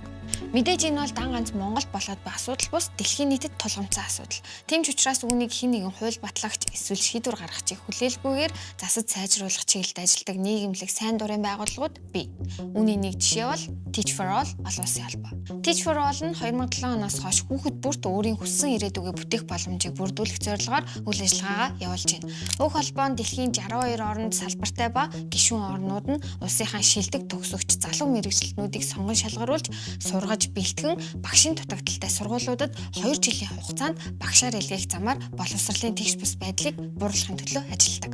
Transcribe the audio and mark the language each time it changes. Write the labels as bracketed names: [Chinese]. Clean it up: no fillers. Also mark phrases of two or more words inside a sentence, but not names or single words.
[Mongolian] Мэдээж энэ бол дан ганц Монголд болоод буй асуудал бус дэлхийн нийтэд тулгамдсан асуудал. Тийм ч учраас үүнийг хэн нэгэн хууль батлагч эсвэл шийдвэр гаргахчийг хүлээлгүйгээр засаж сайжруулах чиглэлд ажилладаг нийгэмлэг сайн дурын байгууллагууд бий. Үүний нэг жишээ бол Teach for All олон улсын холбоо. Teach for All нь 2007 оноос хойш хүүхэд бүрт өөрийн хүссэн ирээдүгээ бүтээх боломжийг бүрдүүлэх зорилгоор үйл ажиллагаагаа явуулж байна. Уг холбоо нь дэлхийн 62 орнд салбартай ба гишүүн орнууд нь улсынхаа шилдэг төгсөгч залуу мэргэжилтнүүдийг сонгон шалгаруулж сургаж бэлтгэн багшийн дутагдaltaй сургуулиудад 2 жилийн хугацаанд багшаар илгээх замаар боловсролын тэгш бус байдлыг бууруулахын төлөө ажилладаг.